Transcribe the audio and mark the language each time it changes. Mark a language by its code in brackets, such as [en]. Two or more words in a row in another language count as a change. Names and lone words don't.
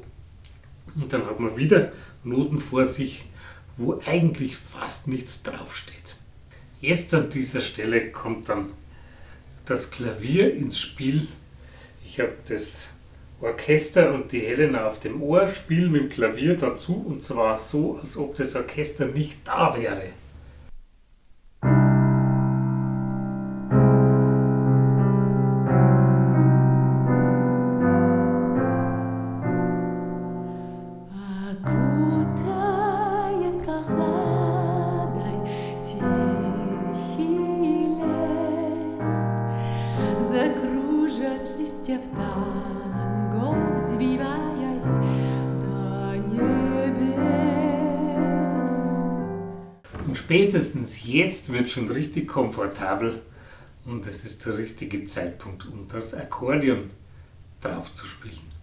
[de] Und dann hat man wieder Noten vor sich, wo eigentlich fast nichts draufsteht. Jetzt an dieser Stelle kommt dann das Klavier ins Spiel. Ich habe das Orchester und die Helena auf dem Ohr, spiele mit dem Klavier dazu und zwar so, als ob das Orchester nicht da wäre. [ru] Окутает прохладой тихий лес. Закружат листья в танго, взвиваясь до небес. [de] Und spätestens jetzt wird schon richtig komfortabel und es ist der richtige Zeitpunkt, um das Akkordeon drauf zu spielen.